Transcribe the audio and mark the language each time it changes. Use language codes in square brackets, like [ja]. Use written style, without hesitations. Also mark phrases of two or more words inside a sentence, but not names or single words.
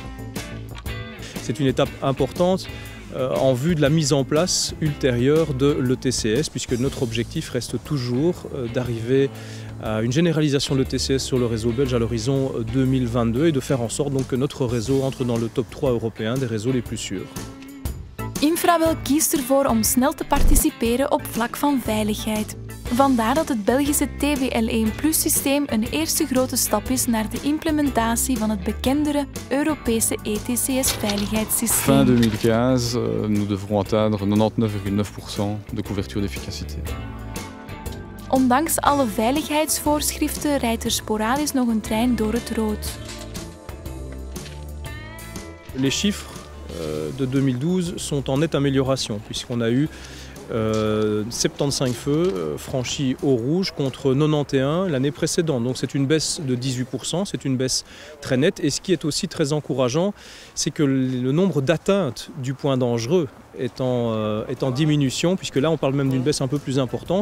[fr] C'est une étape importante en vue de la mise en place ultérieure de l'ETCS, puisque notre objectif reste toujours d'arriver à une généralisation de l'ETCS sur le réseau belge à l'horizon 2022 et de faire en sorte donc que notre réseau entre dans le top 3 européen des réseaux les plus sûrs. [nl] Infrabel kiest ervoor om snel te participeren op vlak van veiligheid. Vandaar dat het Belgische TBL1+-systeem een eerste grote stap is naar de implementatie van het bekendere Europese ETCS-veiligheidssysteem. [fr] Fin 2015, nous devrons atteindre 99,9% de couverture d'efficacité. [nl] Ondanks alle veiligheidsvoorschriften rijdt er sporadisch nog een trein door het rood. [fr] Les chiffres de 2012 sont en nette amélioration, puisqu'on a eu 75 feux franchis au rouge contre 91 l'année précédente. Donc c'est une baisse de 18%, c'est une baisse très nette. Et ce qui est aussi très encourageant, c'est que le nombre d'atteintes du point dangereux est en diminution, puisque là on parle même d'une baisse un peu plus importante.